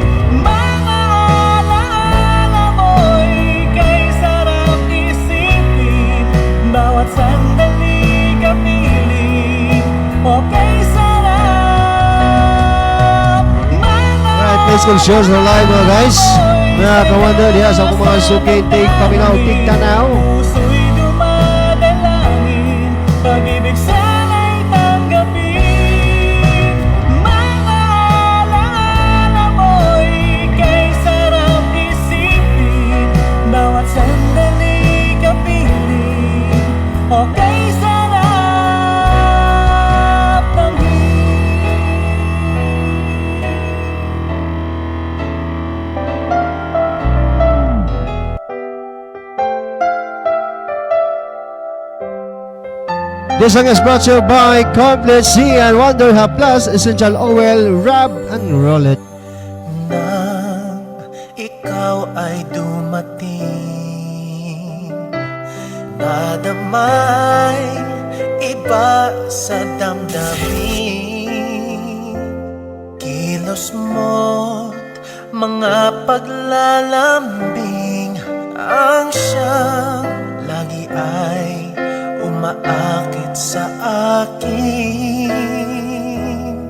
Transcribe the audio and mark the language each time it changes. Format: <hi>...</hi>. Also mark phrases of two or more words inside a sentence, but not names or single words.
<tl>Mga alaala mo'y kay sarap isipin, bawat sandali kapiling, o kay sarap.</tl> <en>Alright, Facebook shows na live mga guys.</en> <ceb>Mga kawanda diya sa akong mga suki, take paminaw, take tanaw.</ceb> <tl>Puso'y dumadalangin, pag-ibig sana'y tanggapin. Mga alaala mo'y kay sarap isipin, bawat sandali kapiling, o kay sarap damhin.</tl> <en>This song is brought to you by Complete C and Wonder Hub Plus Essential Oil, Rub and Roll It.</en> <tl>Nang ikaw ay dumating, nadamay iba sa damdamin. Kilos mo't mga paglalambing ang siyang lagi ay umaakit sa akin.</tl>